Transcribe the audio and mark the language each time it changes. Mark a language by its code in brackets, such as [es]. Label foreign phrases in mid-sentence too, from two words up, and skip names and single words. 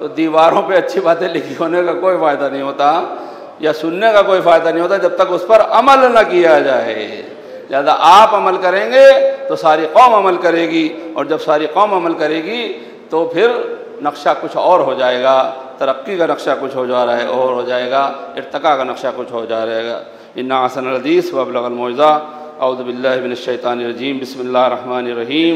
[hi] तो दीवारों पे अच्छी बातें लिखी होने का कोई फ़ायदा नहीं होता, या सुनने का कोई फ़ायदा नहीं होता जब तक उस पर अमल न किया जाए। ज़्यादा आप अमल करेंगे तो सारी कौम अमल करेगी, और जब सारी कौम अमल करेगी तो फिर नक्शा कुछ और हो जाएगा, तरक्की का नक्शा कुछ हो जा रहा है और हो जाएगा, इर्तिका का नक्शा कुछ हो जाएगा। [ar] إن أحسن الحديث وأبلغ الموعظة۔ أعوذ بالله من الشيطان الرجيم. بسم الله الرحمن الرحيم.